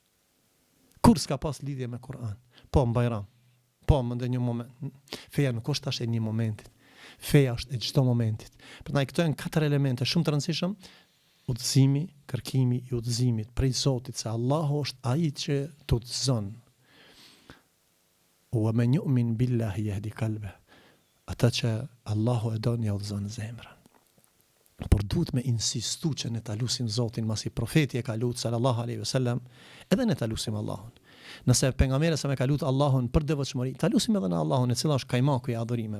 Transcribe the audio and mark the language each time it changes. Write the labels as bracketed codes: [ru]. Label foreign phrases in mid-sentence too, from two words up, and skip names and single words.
[sq] Kur s'ka pas lidhje me Kur'an. Po në bajram. Po më ndë një moment. Feja nuk është tash e një momentit. Feja është e çdo momentit. Prandaj këto janë 4 elemente shumë të rëndësishëm. Udhëzimi, kërkimi i udhëzimit prej Zotit, se Allahu është ai që të udhëzon. [ar] ومن يؤمن بالله يهد قلبه. [sq] Ata që Allahu e don ja udhëzon zemrën. Por duhet me insistu që ne ta lusim Zotin, masi profeti e ka lutur [ar] صلى الله عليه وسلم, [sq] edhe ne ta lusim Allahun. Nëse pejgamberi sa me ka lutur Allahun për devotshmëri, ta lusim edhe në Allahun, e cila është kajmaku i adhurimeve.